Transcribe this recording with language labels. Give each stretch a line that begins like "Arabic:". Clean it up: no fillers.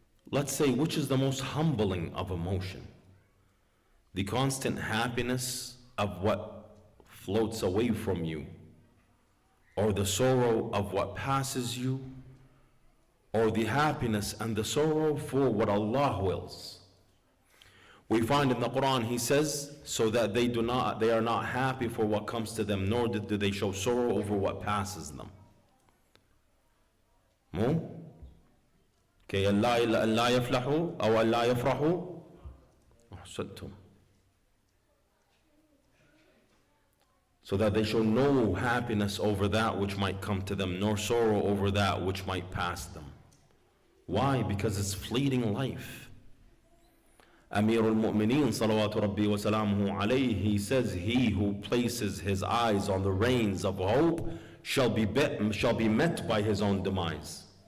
English: Let's say, which is the most humbling of emotion? The constant happiness of what floats away from you, or the sorrow of what passes you, or the happiness and the sorrow for what Allah wills? We find in the Quran, He says, so that they are not happy for what comes to them, nor do they show sorrow over what passes them.
Arabic: كي لا يفلحوا أو لا يفرحوا أحسنتم.
English: So that they show no happiness over that which might come to them, nor sorrow over that which might pass them. Why? Because it's fleeting life. Amir al-Mu'mineen
Arabic: salawatu rabbi wa salamuhu alayhi,
English: he says, he who places his eyes on the reins of hope shall be met by his own demise.